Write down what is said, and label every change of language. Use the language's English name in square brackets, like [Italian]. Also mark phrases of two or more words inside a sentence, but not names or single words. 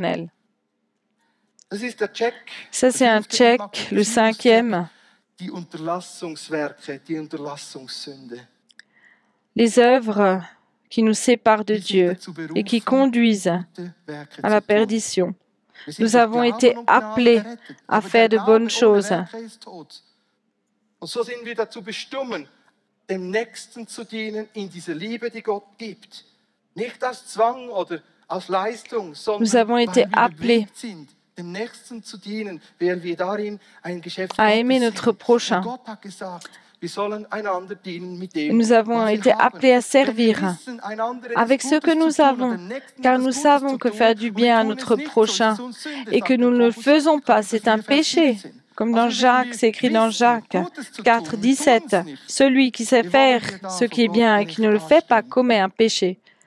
[French] » Ça, c'est un check, le 5e. Les œuvres qui nous séparent de Dieu et qui conduisent à la perdition. Nous avons été appelés à faire de bonnes choses. [German] Dem Nächsten zu dienen in dieser Liebe, die Gott gibt. Nicht aus Zwang oder aus Leistung, [French] Nous avons été appelés [German] dem Nächsten zu dienen, während wir darin ein Geschäft [French] à aimer notre prochain. [German] Gott hat gesagt, wir sollen einander dienen mit dem, [French] nous avons été appelés à servir avec ce que nous avons, car nous savons que faire du bien à notre prochain et que nous ne le faisons pas, c'est un péché. Comme dans Jacques, c'est écrit dans Jacques 4, 17. Celui qui sait faire ce qui est bien et qui ne le fait pas commet un péché.